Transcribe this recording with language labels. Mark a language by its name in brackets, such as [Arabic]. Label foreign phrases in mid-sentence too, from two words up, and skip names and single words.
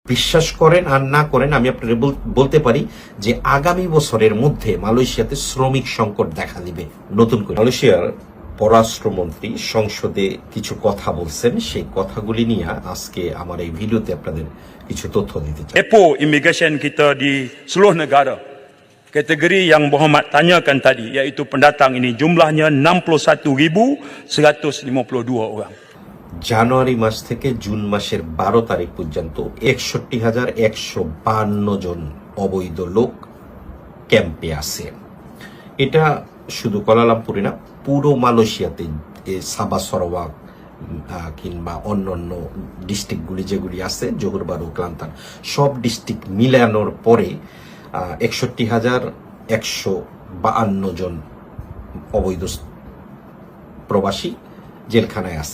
[Bangla] বিশ্বাস করেন আর না করেন, আমি আপনাদের বলতে পারি যে আগামী বছরের মধ্যে মালয়েশিয়াতে শ্রমিক সংকট দেখা দিবে নতুন করে। মালয়েশিয়ার পররাষ্ট্রমন্ত্রী সংসদে কিছু কথা বলছেন, সেই কথাগুলি নিয়ে আজকে আমার এই ভিডিওতে আপনাদের কিছু তথ্য দিতে চাই। [Malay] Depo immigration kita di seluruh negara, kategori yang Muhammad tanyakan tadi, iaitu pendatang ini jumlahnya 61,152 orang. [Bangla] জানুয়ারি মাস থেকে জুন মাসের 12 তারিখ পর্যন্ত 61,152 জন অবৈধ লোক ক্যাম্পে আছে। এটা শুধু কুয়ালালামপুরে না, পুরো মালয়েশিয়াতে সাবা সরওয়াক কিংবা অন্যান্য ডিস্ট্রিক্টগুলি যেগুলি আছে, জোহর বারু, ক্লান্তান, সব ডিস্ট্রিক্ট মিলানোর পরে 61,152 জন অবৈধ প্রবাসী জেলখানায় আছে।